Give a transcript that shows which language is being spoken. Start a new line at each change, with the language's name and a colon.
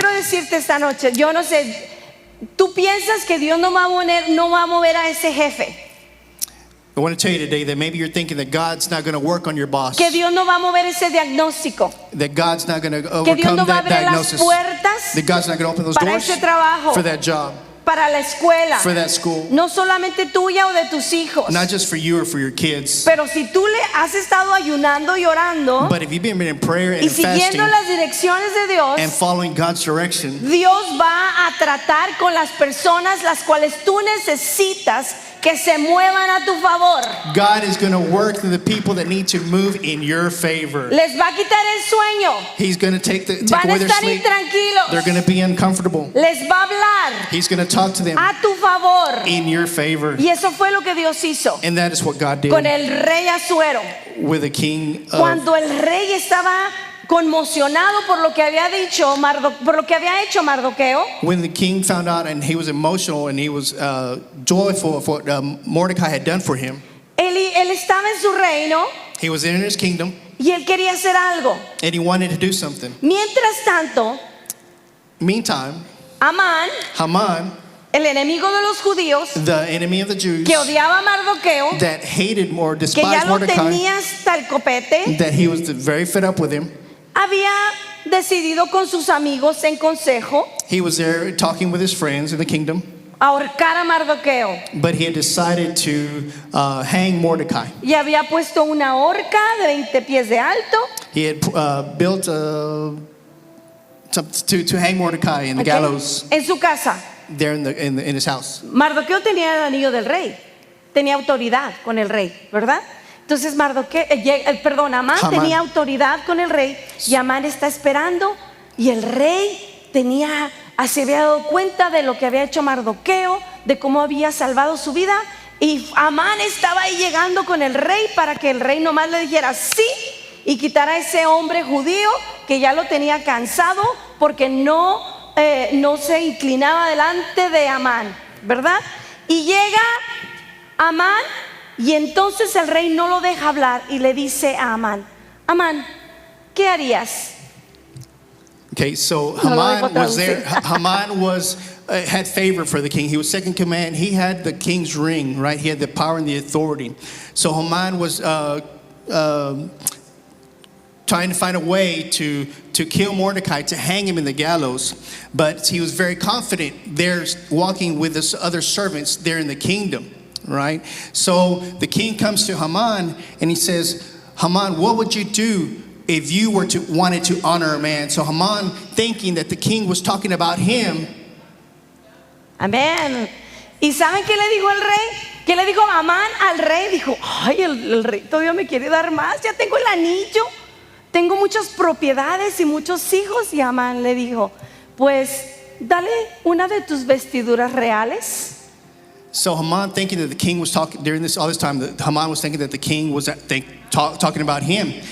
Spanish: quiero decirte esta noche, yo no sé, tú piensas que Dios no va a mover a ese jefe,
English: I want to tell you today that maybe you're thinking that God's not going to work on your boss,
Spanish: que Dios no va a mover ese diagnóstico,
English: that God's not going to
Spanish: que Dios
English: overcome
Spanish: no va a
English: that
Spanish: abrir las
English: diagnosis,
Spanish: puertas
English: that God's not going to open those
Spanish: para
English: doors
Spanish: ese trabajo,
English: for that job,
Spanish: para la escuela,
English: for that school,
Spanish: no solamente tuya o de tus hijos.
English: not just for you or for your kids.
Spanish: Pero si tú le has estado ayunando y orando
English: But if you've been in prayer
Spanish: y
English: and fasting
Spanish: siguiendo las direcciones de Dios,
English: and following God's direction,
Spanish: Dios va a tratar con las personas las cuales tú necesitas que se muevan a tu favor.
English: God is going to work through the people that need to move in your favor.
Spanish: Les va a quitar el sueño.
English: He's going to take
Spanish: Van a
English: away their
Spanish: estar
English: sleep.
Spanish: intranquilos.
English: They're going to be uncomfortable.
Spanish: Les va a hablar
English: He's going to talk to them
Spanish: a tu favor.
English: in your favor.
Spanish: Y eso fue lo que Dios hizo
English: And that is what God did
Spanish: con el rey Asuero.
English: with the king of.
Spanish: Cuando el rey estaba conmocionado por lo que había dicho por lo que había hecho Mardoqueo,
English: When the king found out and he was emotional and he was joyful of what Mordecai had done for him,
Spanish: él estaba en su reino
English: he was in his kingdom
Spanish: y él quería hacer algo.
English: and he wanted to do something.
Spanish: Mientras tanto,
English: Meantime,
Spanish: Amán,
English: Haman,
Spanish: el enemigo de los judíos,
English: the enemy of the Jews
Spanish: que odiaba a Mardoqueo,
English: that hated or
Spanish: que ya
English: despised
Spanish: lo
English: Mordecai,
Spanish: tenía hasta el copete,
English: that he was very fed up with him,
Spanish: había decidido con sus amigos en consejo
English: he was there talking with his friends in the kingdom,
Spanish: ahorcar a Mardoqueo.
English: but he had decided to hang Mordecai.
Spanish: Y había puesto una horca de 20 pies de alto.
English: He had built to hang Mordecai in the
Spanish: ¿ok?
English: gallows
Spanish: En su casa.
English: there in his house.
Spanish: Mardoqueo tenía el anillo del rey, tenía autoridad con el rey, ¿verdad? Entonces Amán Amán. tenía autoridad con el rey y Amán está esperando y el rey se había dado cuenta de lo que había hecho Mardoqueo, de cómo había salvado su vida, y Amán estaba ahí llegando con el rey para que el rey nomás le dijera sí y quitara a ese hombre judío que ya lo tenía cansado porque no se inclinaba delante de Amán, ¿verdad? Y llega Amán y entonces el rey no lo deja hablar y le dice a Amán, Amán, ¿qué harías?
English: Okay, so
Spanish: No lo
English: Haman
Spanish: dejo
English: was there.
Spanish: traducir.
English: Haman had favor for the king. He was second command. He had the king's ring, right? He had the power and the authority. So Haman was trying to find a way to kill Mordecai, to hang him in the gallows. But he was very confident there walking with his other servants there in the kingdom. right? So the king comes to Haman and he says, Haman, what would you do if you wanted to honor a man? So Haman, thinking that the king was talking about him.
Spanish: Amén. ¿Y saben qué le dijo el rey? ¿Qué le dijo Amán al rey? Dijo, ay, el rey todavía me quiere dar más. Ya tengo el anillo, tengo muchas propiedades y muchos hijos. Y Amán le dijo, pues dale una de tus vestiduras reales.
English: So Haman, thinking that the king was talking during all this time, Haman was thinking that the king was talking about him.